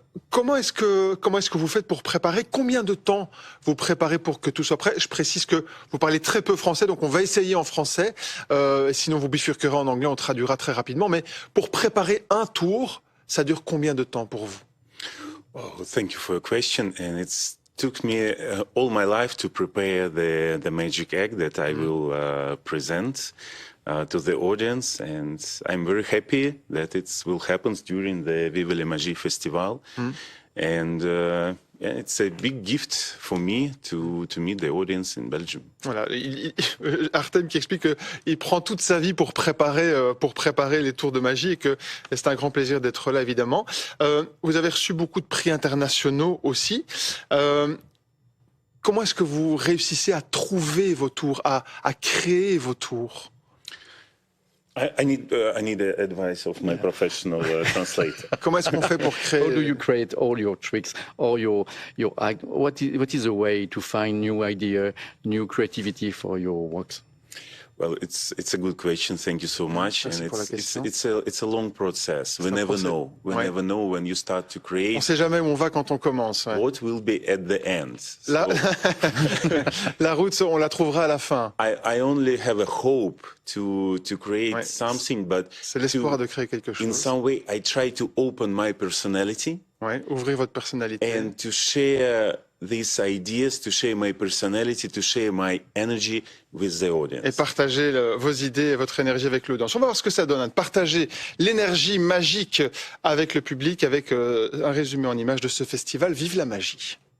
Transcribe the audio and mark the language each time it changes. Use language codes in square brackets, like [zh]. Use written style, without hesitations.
[fr] Comment est-ce que vous faites pour préparer? Combien de temps vous préparez pour que tout soit prêt? Je précise que vous parlez très peu français, donc on va essayer en français. Sinon, vous bifurquerez en anglais, on traduira très rapidement. Mais pour préparer un tour, ça dure combien de temps pour vous? [en] Oh, thank you for your question, and it's took me all my life to prepare the magic egg that I will present to the audience, and I'm very happy that it will happen during the Vive la Magie Festival, and it's a big gift for me to meet the audience in Belgium. [fr] Voilà, Artem qui explique qu'il prend toute sa vie pour préparer les tours de magie et que c'est un grand plaisir d'être là, évidemment. Vous avez reçu beaucoup de prix internationaux aussi. Comment est-ce que vous réussissez à trouver vos tours, à créer vos tours? [en] I need advice of my professional translator. [fr] Comment est-ce qu'on fait pour créer? [en] How do you create all your tricks, all your act? What is the way to find new idea, new creativity for your works? Well, it's a good question. Thank you so much. [fr] Merci pour la question. [en] It's a long process. We never know. We never know when you start to create. [fr] On sait jamais où on va quand on commence. Ouais. [en] What will be at the end? [fr] La route, on la trouvera à la fin. [en] I only have a hope to create something, but [fr] c'est l'espoir de créer quelque chose. [en] In some way, I try to open my personality. [fr] Ouais, ouvrir votre personnalité. [en] And to share these ideas, to share my personality, to share my energy with the audience. [fr] Et partager vos idées et votre énergie avec l'audience. On va voir ce que ça donne, partager l'énergie magique avec le public, avec un résumé en images de ce festival Vive la Magie.